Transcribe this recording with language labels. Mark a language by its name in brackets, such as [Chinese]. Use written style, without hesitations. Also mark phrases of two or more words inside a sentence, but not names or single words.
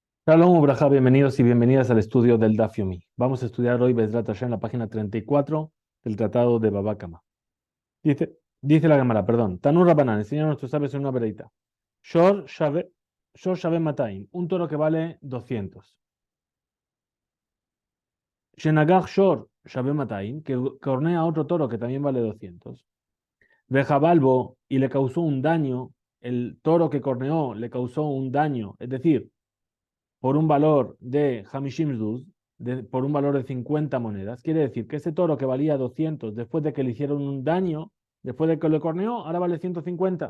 [Hebrew] שלום וברכה, [Spanish] bienvenidos y bienvenidas al estudio del Daf Yomi. Vamos a estudiar hoy [Hebrew] בעזרת השם [Spanish] en la página 34 del Tratado de Baba Kama. Dice la Gemara, perdón. [Aramaic] תנו רבנן, [Spanish] enseña a nuestros sabios en una vereita. [Hebrew] שור שווה מאתיים, [Spanish] un toro que vale 200. [Hebrew] שנגח שור שווה מאתיים, [Spanish] que cornea a otro toro que también vale 200. Vejabalbo, y le causó un daño, el toro que corneó le causó un daño, es decir, por un valor de [Hebrew] חמישים זוז, [Spanish] por un valor de 50 monedas. Quiere decir que ese toro que valía 200 después de que le hicieron un daño, después de que lo corneó, ahora vale 150.